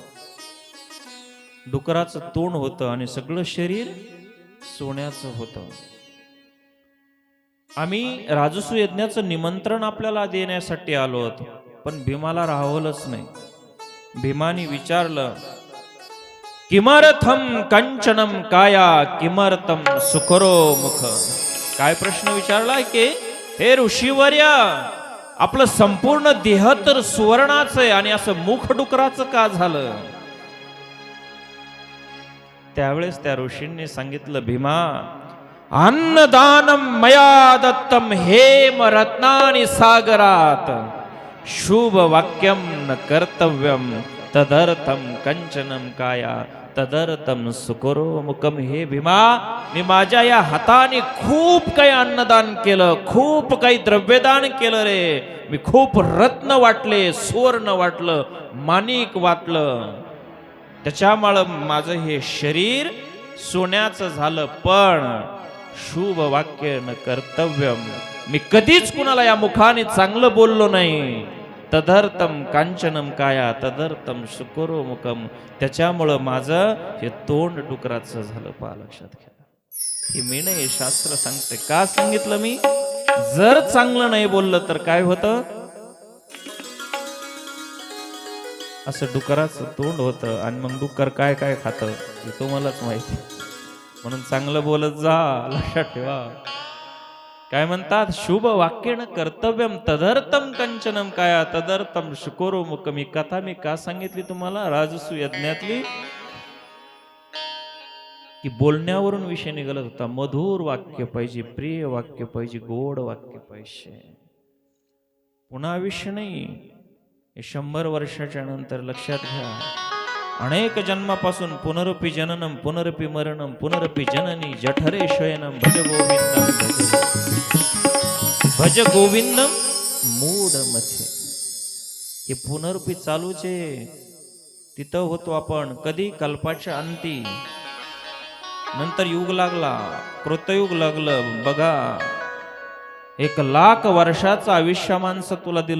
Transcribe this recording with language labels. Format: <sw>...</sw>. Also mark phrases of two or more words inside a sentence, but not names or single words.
<mr>डुकराचं तोंड होतं आणि सगळं शरीर सोन्याचं होतं. आम्ही राजसू यज्ञाचं निमंत्रण आपल्याला देण्यासाठी आलो होतो, पण भीमाला राहवलंच नाही. भीमाने विचारलं,</mr> <sa>किमर्थम कंचनम काया किमर्थम सुखरो मुख.</sa> <mr>काय प्रश्न विचारला की हे ऋषीवर्या, आपलं संपूर्ण देह तर सुवर्णाचं आहे आणि असं मुख डुकराचं का झालं? त्यावेळेस त्या ऋषींनी सांगितलं, भीमा,</mr> <sa>अन्नदानम मया दत्तम हेम रत्नानि सागरात शुभ वाक्यम न कर्तव्यम तदर्थम कंचनम काया तदर्थम सुकरो मुकम.</sa> <mr>हे भीमा, मी माझ्या या हाताने खूप काही अन्नदान केलं, खूप काही द्रव्यदान केलं रे. मी खूप रत्न वाटले, सुवर्ण वाटलं, माणिक वाटलं, त्याच्यामुळं माझं हे शरीर सोन्याचं झालं. पण</mr> <sa>शुभ वाक्य न कर्तव्यम,</sa> <mr>मी कधीच कुणाला या मुखाने चांगलं बोललो नाही.</mr> <sa>तदर्थम कांचनम काया तदर्थम शुकरो मुखम,</sa> <mr>त्याच्यामुळं माझं हे तोंड डुकराचं झालं. पहा, लक्षात घ्या. हे मी नाही, शास्त्र सांगते. का सांगितलं मी? जर चांगलं नाही बोललं तर काय होतं? असं डुकराचं तोंड होतं. आणि मग डुकर काय काय खातं हे तुम्हालाच माहिती. म्हणून चांगलं बोलत जा, लक्षात ठेवा. काय म्हणतात?</mr> <sa>शुभ वाक्येन कर्तव्यम तदर्थम कंचनम काया तदर्थम शुकोरो मुख.</sa> <mr>मी कथा मी का सांगितली तुम्हाला राजसू यज्ञातली? की बोलण्यावरून विषय निघाला होता. मधुर वाक्य पाहिजे, प्रिय वाक्य पाहिजे, गोड वाक्य पाहिजे. पुन्हा विषय नाही. 100 वर्षाच्या नंतर लक्षात घ्या, अनेक जन्मापासून</mr> <sa>पुनरपि जननम पुनरपि मरणम पुनरपि जननी जठरे शयनम भज गोविंदम भज गोविंदम</sa> <mr>मूड मध्ये. हे पुनरपि चालूच आहे. तिथं होतो आपण कधी? कल्पाच्या अंती. नंतर युग लागला, कृतयुग लागलं. बघा, 1,00,000 वर्षाचं आयुष्य माणसं तुला दिलं.</mr>